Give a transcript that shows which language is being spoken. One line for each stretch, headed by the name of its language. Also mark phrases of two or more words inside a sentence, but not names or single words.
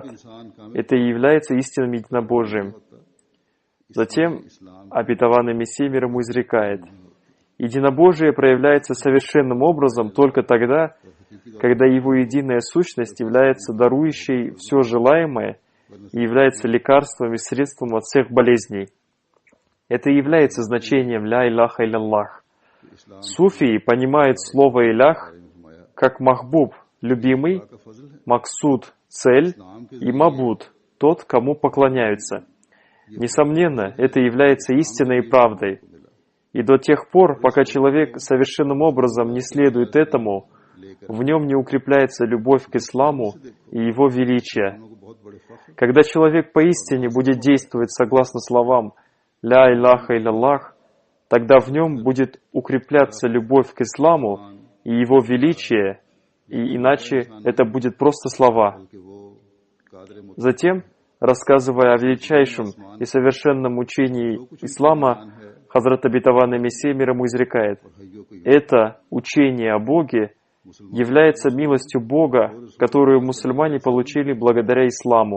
Russian: Это и является истинным единобожием. Затем обетованный Мессия мир ему изрекает: единобожие проявляется совершенным образом только тогда, когда его единая сущность является дарующей все желаемое и является лекарством и средством от всех болезней. Это и является значением
Arabic: «لا إله إلا الله».
Russian: Суфии понимают слово «илях» как махбуб, любимый, максуд, цель, и мабуд, тот, кому поклоняются. Несомненно, это является истинной правдой. И до тех пор, пока человек совершенным образом не следует этому, в нем не укрепляется любовь к исламу и его величие. Когда человек поистине будет действовать согласно словам
Arabic: «لا إله إلا الله»,
Russian: тогда в нем будет укрепляться любовь к исламу и его величие, и иначе это будет просто слова. Затем, рассказывая о величайшем и совершенном учении ислама, Хазрат обетованный Мессия мир ему изрекает: это учение о Боге является милостью Бога, которую мусульмане получили благодаря исламу.